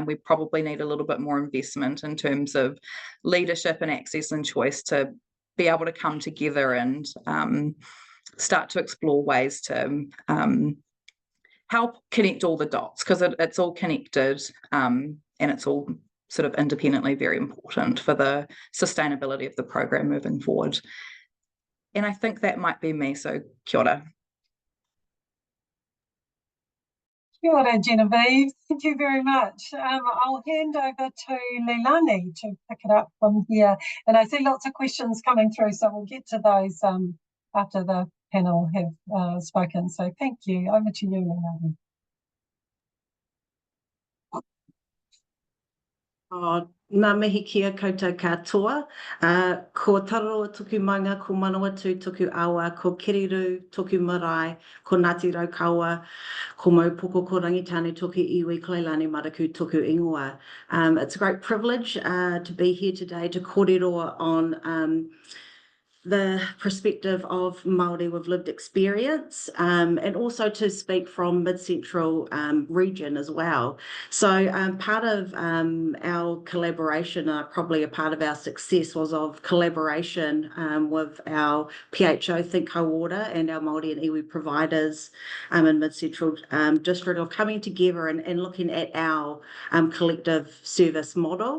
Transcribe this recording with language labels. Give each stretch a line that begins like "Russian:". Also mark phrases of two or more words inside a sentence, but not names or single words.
English: We probably need a little bit more investment in terms of leadership and access and choice to be able to come together and start to explore ways to help connect all the dots, because it's all connected, and it's all sort of independently very important for the sustainability of the program moving forward. And I think that might be me, so
Māori: kia ora. Kia ora,
English: Genevieve. Thank you very much. I'll hand over to Leilani to pick it up from here. And I see lots of questions coming through, so we'll get to those after the panel have spoken. So thank you. Over to you, Leilani.
Māori: Ngā mihi kia koutou katoa. Ko Tararoa tuku manga, ko Manawatu tuku awa, ko Kerri tuku marae, ko Ngāti Raukawa, ko Maupoko, ko Rangitane tuku iwi, ko Leilani Maraku tuku ingoa.
English: It's a great privilege to be here today to kōrero on the perspective of Māori with lived experience, and also to speak from Mid-Central region as well. So part of our collaboration, probably a part of our success, was of collaboration with our PHO Think Hauora and our Māori and iwi providers in Mid-Central District, of coming together and looking at our collective service model.